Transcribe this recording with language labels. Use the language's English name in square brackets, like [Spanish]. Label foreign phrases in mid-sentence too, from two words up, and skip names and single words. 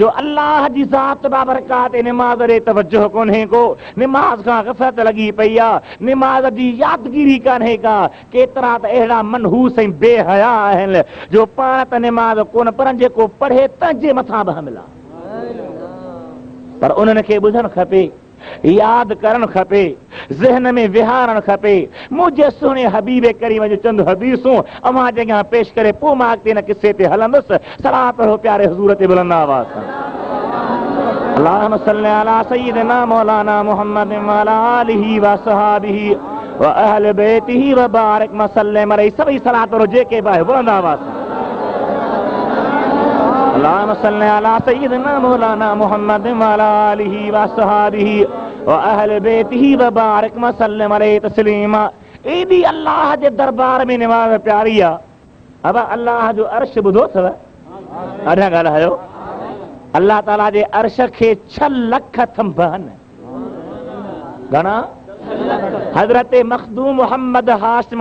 [Sindhi] अल्लाह जी ज़ात बाबरकात निमाज़ ॾे तवज्जो कोन्हे को निमाज़ खां ग़फ़लत लॻी पई आहे निमाज़ जी यादगिरी कान्हे का केतिरा त अहिड़ा मनहूस ऐं बेहया आहिनि जो पाण त निमाज़ कोन पर जेको पढ़े तंहिंजे मथां बि हमिला पर उन्हनि खे ॿुधणु खपे यादि करणु खपे ज़हन में विहारणु खपे मुंहिंजे सुहिणे हबीब करीम जो चंद हदीसूं अवां जे अॻियां पेश करे पोइ मां अॻिते हिन किसे ते हलंदुसि सलाह पढ़ो प्यारे हुज़ूर ते बुलंद आवाज़ सां [Arabic] اللهم صل على سيدنا مولانا محمد وعلى آله وصحبه وأهل بيته وبارك وسلم عليه [Sindhi] सभई सलाह पढ़ो जेके बि आहे बुलंद आवाज़ सां [Arabic] اللهم صل على سيدنا مولانا محمد وعلى آله وصحبه وأهل بيته وبارك وسلم عليه تسليما [Sindhi] एॾी अल्लाह जे दरबार में निमाज़ प्यारी आहे अब अल्लाह जो अर्श ॿुधो अथव अञा ॻाल्हायो अल्लाह ताला जे अर्श खे 6 लख थंभ आहिनि घणा हज़रत मखदूम मोहम्मद हाशिम